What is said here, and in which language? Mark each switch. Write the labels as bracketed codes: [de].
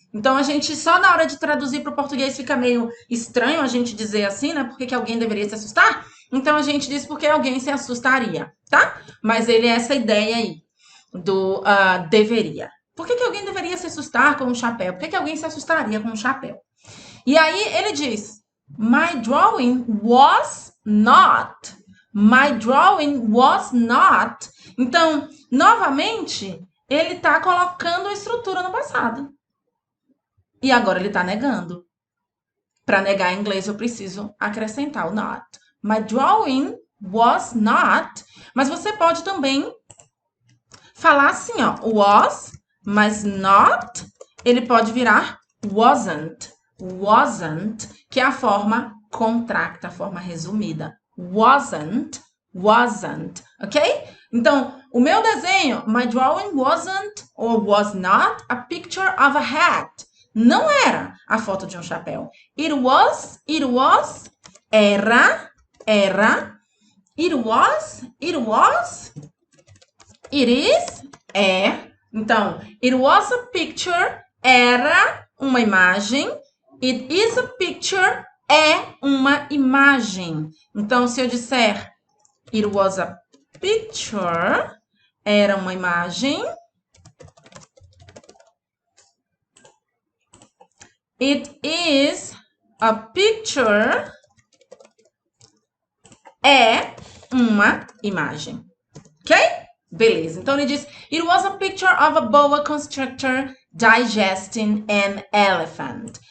[pt] Então, a gente, só na hora de traduzir para o português, fica meio estranho a gente dizer assim, né? Por que alguém deveria se assustar? Então, a gente diz porque alguém se assustaria, tá? Mas ele é essa ideia aí do deveria. Por que alguém deveria se assustar com um chapéu? Por que alguém se assustaria com um chapéu? E aí, ele diz, [en] my drawing was not. My drawing was not. [pt] Então, novamente, ele está colocando a estrutura no passado. E agora ele está negando. Para negar em inglês, eu preciso acrescentar o not. [en] My drawing was not. [pt] Mas você pode também falar assim, ó. Was mas not, ele pode virar wasn't. Wasn't, que é a forma contracta, a forma resumida. [en] Wasn't, wasn't, ok? [pt] Então, o meu desenho, [en] my drawing wasn't or was not a picture of a hat. [pt] Não era a foto de um chapéu. [en] It was, [pt] era, [en] it was, it is, é. [pt] Então, [en] it was a picture, [pt] era uma imagem. [en] It is a picture, [pt] é uma imagem. Então, se eu disser [en] it was a picture, [pt] era uma imagem. [en] It is a picture, [pt] é uma imagem. Ok? Beleza. Então, ele diz, [en] it was a picture of a boa constrictor digesting an elephant.